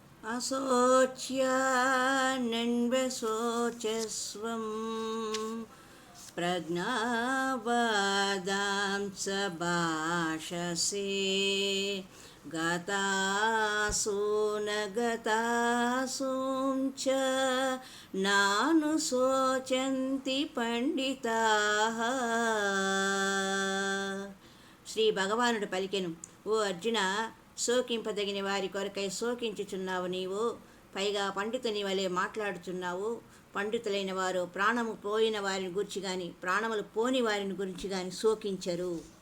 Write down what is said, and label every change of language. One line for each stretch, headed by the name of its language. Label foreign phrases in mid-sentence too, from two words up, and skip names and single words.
Sanskrit: अशोच्यानन्वशोचस्वं प्रज्ञावादां च भाषसे गतासु न गतासूं च नानुशोचन्ति పండితాః.
Telugu: శ్రీ భగవానుడు పలికెను, ఓ అర్జున, శోకింపదగిన వారి కొరకై శోకించుచున్నావు నీవు. పైగా పండితుని వలె మాట్లాడుచున్నావు. పండితులైన వారు ప్రాణము పోయిన వారిని గురించి గాని ప్రాణములు పోని వారిని గురించి గాని శోకించరు.